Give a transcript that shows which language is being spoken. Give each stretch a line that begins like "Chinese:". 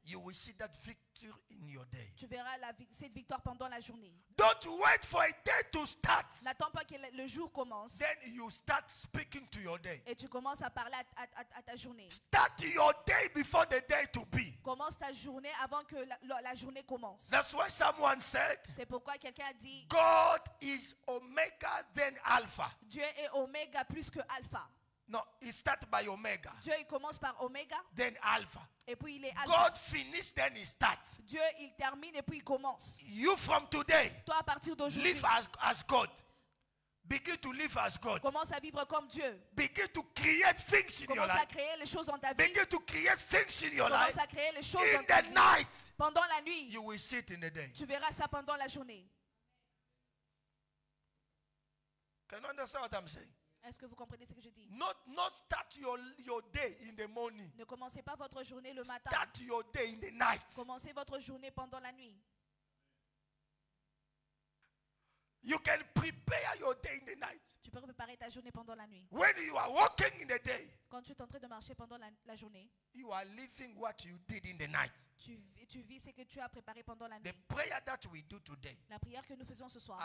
English: you will see that victory in your day.
French: tu verras cette victoire pendant la journée.
English: Don't wait for a day to start.
French: N'attends pas que le jour commence
English: Then you start speaking to your day.
French: et tu commences à parler à ta journée.
English: Start your day before the day to be.
French: Commence ta journée avant que la journée commence.
English: That's why someone said,
French: C'est pourquoi quelqu'un a dit,
English: God is Omega then Alpha.
French: Dieu est Oméga plus que Alpha.
English: No, it starts by Omega,
French: Dieu, il commence par Oméga
English: then Alpha.
French: et puis il est Alpha.
English: God finish, then he starts.
French: Dieu, il termine et puis il commence.
English: You from today,
French: Toi, à partir d'aujourd'hui,
English: live as God. Begin to live as God.
French: commence à vivre comme Dieu.
English: Begin to create things in your
French: Commence à
English: life.
French: créer les choses dans ta vie.
English: Begin to create things in your
French: Commence
English: life.
French: à créer les choses
English: In
French: dans ta
English: the
French: vie.
English: night,
French: Pendant la nuit,
English: you will see it in the day.
French: tu verras ça pendant la journée.
English: Can you understand what I'm saying?
French: Est-ce que vous comprenez ce que je dis?
English: Not start your day in the morning.
French: Ne commencez pas votre journée le matin.
English: Start your day in the night.
French: Commencez votre journée pendant la nuit.
English: You can prepare your day in the night.
French: Tu peux préparer ta journée pendant la nuit.
English: When you are walking in the day,
French: Quand tu es en train de marcher pendant la journée,
English: you are living what you did in the night.
French: tu vis ce que tu as préparé pendant la
English: The
French: nuit.
English: prayer that we do today,
French: La prière que nous faisons ce soir,